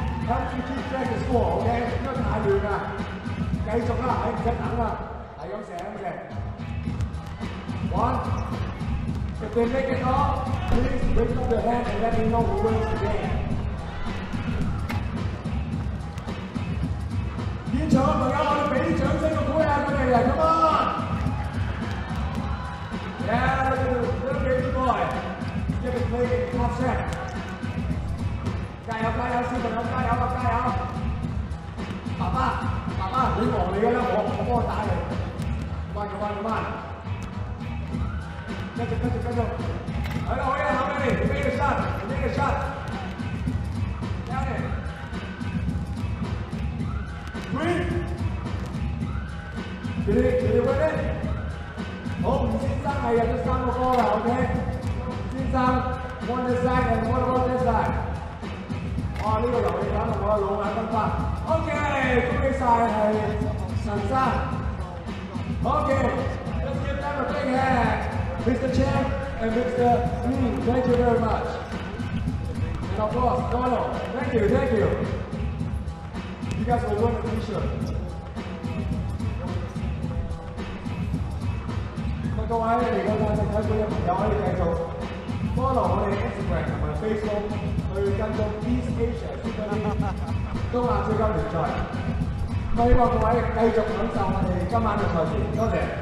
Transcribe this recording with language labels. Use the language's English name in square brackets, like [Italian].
[English] Help you keep track the score, okay? [Cantonese] 唔好太亂啊！繼續啦，唔使等啦，係咁射咁射。 [English] One. If they make it off, please raise up your hand and let me know who wins the game. [Cantonese] 現場嘅朋友，我哋俾啲掌聲個鼓勵下佢哋嚟， [English] come on! Yeah, little baby boy, give it play in top set. [Cantonese] 加油加油，小朋友加油啊加油！爸爸，你忙你嘅啦，我幫打你。慢慢。繼續。係啦，可以啦，後面你 [English] make a shot。 Down it. 3. Did you win it? [Cantonese] 好，吳先生係入咗3個波啦 ，OK？先生 [English] one this side and one about this side。哇！ [Cantonese] 呢個遊戲搞到我老眼昏花。 OK， 恭喜晒係陳生。 [English] OK，let's give them a big hand, Mr. Chen and Mr. Lee. Thank you very much. And of course, Donald. Thank you. You guys will win a T-shirt. [Cantonese] 各位嚟到泰式體館嘅朋友可以繼續 follow 我哋 Instagram 同埋 Facebook 去跟蹤 East Asia Super League 東亞超級聯賽。希望各位繼續享受我哋今晚嘅賽事，多謝。